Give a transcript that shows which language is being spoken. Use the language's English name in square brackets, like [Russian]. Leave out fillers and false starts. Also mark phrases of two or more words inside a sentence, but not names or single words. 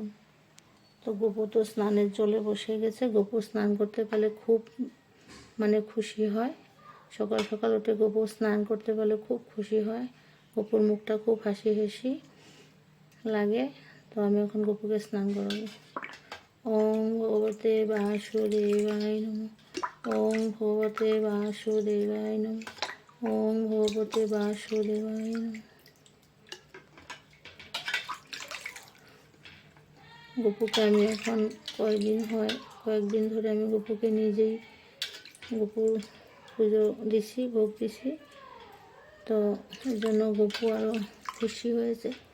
[Bangla] তো গপু তো স্নানের জলে বসে গেছে। গপু স্নান করতে পারলে খুব খুশি হয়। সকাল সকাল উঠে গপু স্নান করতে পারলে খুব খুশি হয়। গপুর মুখটা খুব হাসি হাসি লাগে। তো আমি এখন গপুকে স্নান করাবো। [Sanskrit] ওম ভগবতে বাসুদেবায় নমঃ। ওম ভগবতে বাসুদেবায় নমঃ। ওম ভগবতে বাসুদেবায় নমঃ। [Bangla] গপুকে আমি এখন কয়েকদিন ধরে আমি গপুকে নিজেই গপুর পুজো দিছি, ভোগ দিছি। তো এই জন্য গপু আরও খুশি হয়েছে।